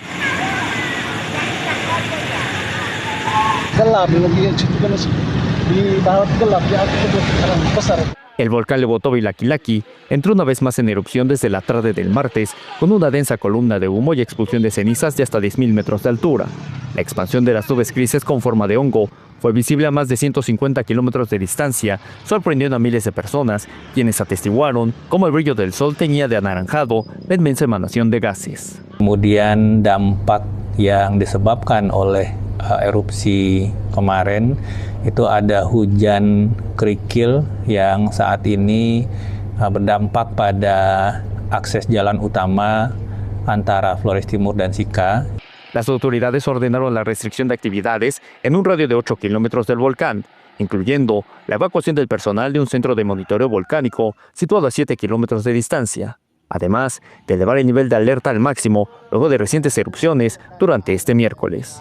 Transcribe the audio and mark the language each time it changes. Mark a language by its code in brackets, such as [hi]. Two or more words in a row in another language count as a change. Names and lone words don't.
[es] El volcán Lewotobi-Laki-Laki entró una vez más en erupción desde la tarde del martes, con una densa columna de humo y expulsión de cenizas de hasta 10.000 metros de altura. La expansión de las nubes grises con forma de hongo fue visible a más de 150 kilómetros de distancia, sorprendiendo a miles de personas, quienes atestiguaron cómo el brillo del sol teñía de anaranjado la inmensa emanación de gases. [id] Kemudian dampak yang disebabkan oleh erupsi kemarin itu ada hujan kerikil yang saat ini berdampak pada akses jalan utama antara Flores Timur dan Sika. [es] Las autoridades ordenaron la restricción de actividades en un radio de 8 kilómetros del volcán, incluyendo la evacuación del personal de un centro de monitoreo volcánico situado a 7 kilómetros de distancia, además de elevar el nivel de alerta al máximo luego de recientes erupciones durante este miércoles.